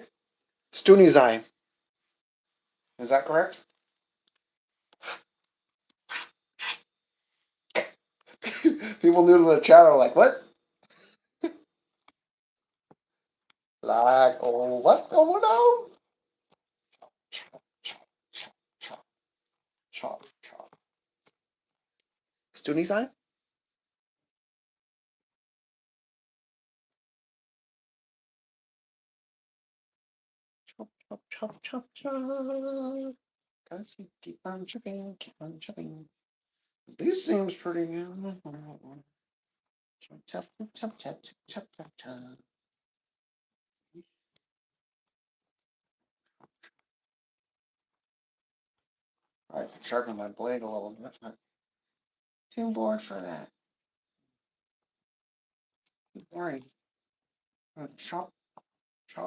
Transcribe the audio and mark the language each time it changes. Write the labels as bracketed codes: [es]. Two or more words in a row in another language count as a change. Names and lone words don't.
[en] Stunizai. Is that correct? People new to the chat are like, what? Like, oh, what's going on? Chop, chop, chop, chop, chop, chop. Stunizai? Chop, chop, chop, chop, chop. Guys, you keep on chopping, keep on chopping. This seems pretty good. Chop, chop, chop, chop, chop, chop, chop. I can sharpen my blade a little bit. But too bored for that. Too boring. Chop, chop.